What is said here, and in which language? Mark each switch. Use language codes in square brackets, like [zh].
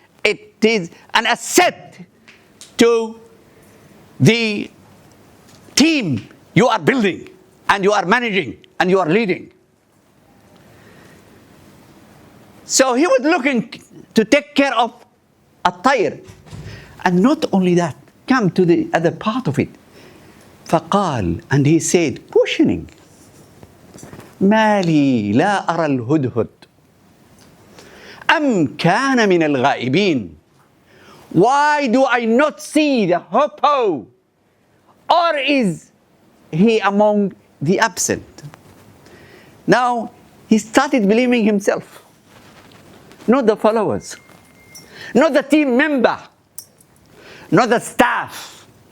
[en] It is an asset to the team you are building and you are managing and you are leading. So he was looking to take care of a tayr. And not only that, come to the other part of it. [ar] فقال, [en] and he said, questioning, [ar] ما لي لا أرى الهدهد أم كان من الغائبين. [en] Why do I not see the hippo? Or is he among the absent? Now, he started blaming himself, not the followers, not the team member, not the staff.